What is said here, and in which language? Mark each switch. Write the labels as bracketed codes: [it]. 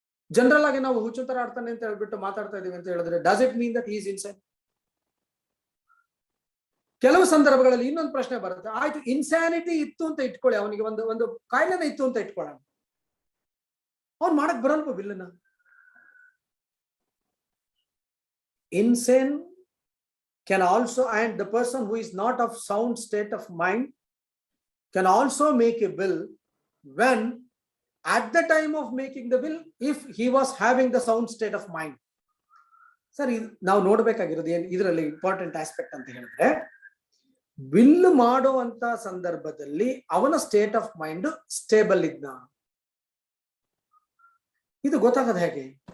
[kn] General ಆಗಿ ನಾವು ಹುಚ್ಚುತ್ತರ ಆಡ್ತಾನೆ ಅಂತ ಹೇಳ್ಬಿಟ್ಟು ಮಾತಾಡ್ತಾ ಇದೀವಿ ಅಂತ ಹೇಳಿದ್ರೆ [en] Does it mean that is ensign? [kn] ಕೆಲವು ಸಂದರ್ಭಗಳಲ್ಲಿ ಇನ್ನೊಂದು ಪ್ರಶ್ನೆ ಬರುತ್ತೆ, ಆಯ್ತು ಇನ್ಸ್ಯಾನಿಟಿ ಇತ್ತು ಅಂತ ಇಟ್ಕೊಳ್ಳಿ, ಅವನಿಗೆ ಒಂದು ಕಾಯಿಲೆನೇ ಇತ್ತು ಅಂತ ಇಟ್ಕೊಳ್ಳೋಣ, ಅವ್ನು ಮಾಡಕ್ ಬರಲ್ವ ಬಿಲ್ಲನ್ನ? [en] Insane can also, and the person who is not of sound state of mind can also make a will when at the time of making the will, if he was having the sound state of mind. [kn] Sir, ನಾವು ನೋಡ್ಬೇಕಾಗಿರೋದು ಏನ್ ಇದರಲ್ಲಿ important aspect ಅಂತ ಹೇಳಿದ್ರೆ, will ಮಾಡುವಂತ ಸಂದರ್ಭದಲ್ಲಿ ಅವನ state of mind stable ಇದ್ನ, ಇದು ಗೊತ್ತಾಗದ ಹೇಗೆ?